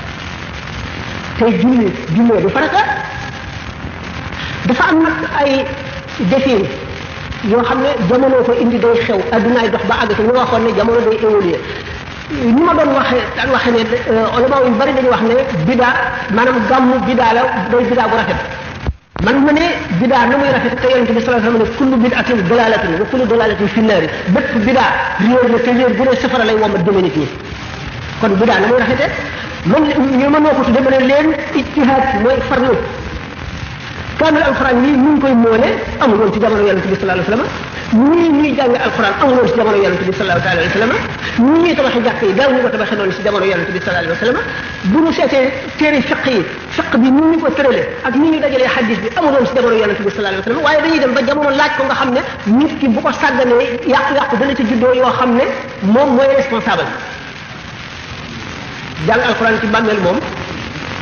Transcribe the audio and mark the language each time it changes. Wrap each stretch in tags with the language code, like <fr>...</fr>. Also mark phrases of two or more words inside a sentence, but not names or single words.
<wo>tey jullee du farata dafa am nag ay defin yoo xam ne jamono ko indi day xew addunaay dox ba àgg te ñu waxoon ne jamono day évoluer ni ma doon waxe ne ulama yu bari dañuy wax ne bidaa maanaam gàmmu bidaa la day bidaa bu rafet man ma ne bidaa na muy rafet te yonente bi</wo> <ar>صلى الله عليه وسلم</ar> <wo>ne</wo> <ar>كل بدعة ضلالة وكل ضلالة في النار</ar> <wo>bépp bidaa réer la te réer bu ne safara lay womat jëme nit ñi kon bidaa na muy rafete man ñu mënoo ko tudde ma ne leen ijtihaad mooy farlu kaamil alquran yi ñu ngi koy moole amul woon ci jamono yonente bi</wo> <ar>صلى الله عليه وسلم</ar> <wo>ñii ñuy jàng alquran amul woon ci jamono yonente bi</wo> <ar>صلى الله عليه وسلم</ar> <wo>ñii ñuy tabaxi jàkk yi daaw ñu ko tabaxee noonu ci jamono yonente bi</wo> <ar>صلى الله عليه وسلم</ar> <wo>bu ñu seetee téere fiq yi fiq bi ni ñu ko tërale ak ni ñu dajalee hadis bi amul woon ci jamono yonente bi</wo> <ar>صلى الله عليه وسلم</ar> <wo>waaye dañuy dem ba jamono laaj ko nga xam ne nit ki bu ko sàgganee yàqu-yàqu dana ci juddoo yoo xam ne moom mooy responsable jàng alquran ci bàmmeel moom</wo>